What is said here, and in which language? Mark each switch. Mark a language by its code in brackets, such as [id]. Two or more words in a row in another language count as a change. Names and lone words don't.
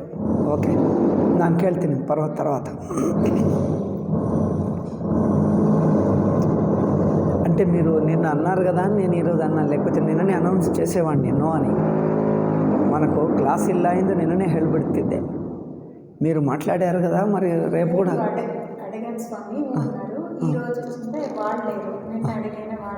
[kn] ಓಕೆ, ನಾನು ಕೇಳ್ತೀನಿ తర్వాత. [te] అంటే మీరు నిన్న అన్నారు కదా, నేను ఈరోజు అన్నాను, లేకపోతే నిన్ననే అనౌన్స్ చేసేవాడిని నో అని. [kn] మనకు క్లాస్ ಇಲ್ಲ ಎಂದು నిన్ననే ಹೇಳಿಬಿಡ್ತಿದ್ದೆ. [te] మీరు మాట్లాడారు కదా, మరి రేపు కూడా అడిగాను స్వామి. ఈరోజు చూస్తే వాళ్ళు లేరు. నిన్న అడిగిన వాళ్ళు.